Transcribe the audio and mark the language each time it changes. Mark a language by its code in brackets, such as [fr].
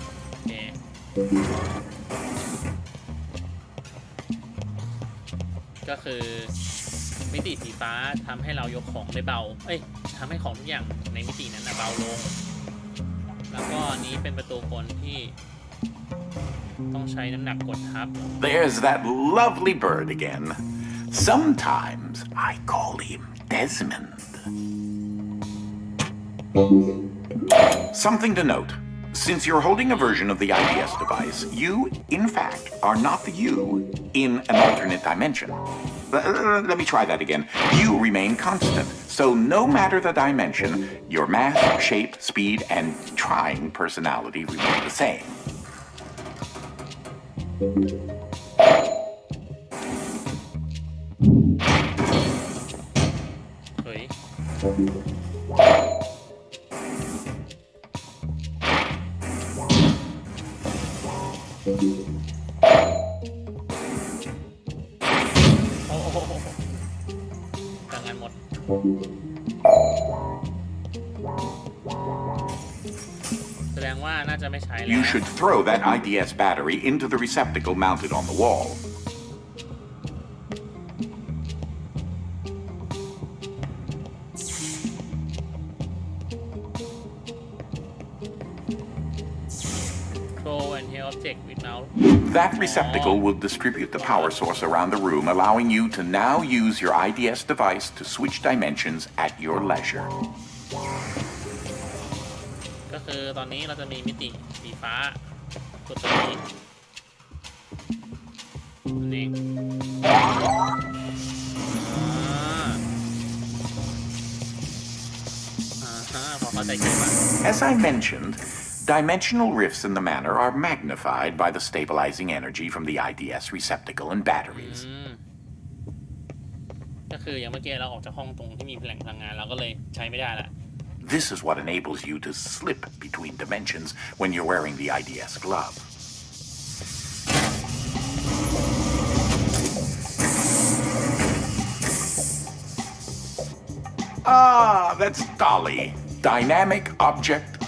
[th] โอเคก็คือมิติสีฟ้าทำให้เรายกของได้เบาทำให้ของทุกอย่างในมิตินั้นเบาลงแล้วก็อันนี้เป็นประตูกลที่ต้องใช้น้ำหนักกดทับ [en] There's that lovely bird again. Sometimes I call him Desmond. Something to note. Since you're holding a version of the IDS device, you, in fact, are not the you in an alternate dimension. Let me try that again. You remain constant, so no matter the dimension, your mass, shape, speed, and trying personality remain the same. [th] เฮ้ย โอ้โหต่างกันหมดแสดงว่าน่าจะไม่ใช้แล้ว [en] You should throw that IDS battery into the receptacle mounted on the wall. Control and hit object with mouse. That receptacle will distribute the power source around the room, allowing you to now use your IDS device to switch dimensions at your leisure. [th] ก็คือตอนนี้เราจะมีมิติสีฟ้ากดตัวนี้นั่นเองพอเข้าใจเกมอ่ะ [en] As I mentioned, dimensional rifts in the manor are magnified by the stabilizing energy from the IDS receptacle and batteries. [th] ก็คืออย่างเมื่อกี้เราออกจากห้องตรงที่มีแหล่งพลังงานเราก็เลยใช้ไม่ได้ละ [en] This is what enables you to slip between dimensions when you're wearing the IDS glove. Ah, that's Dolly, Dynamic Object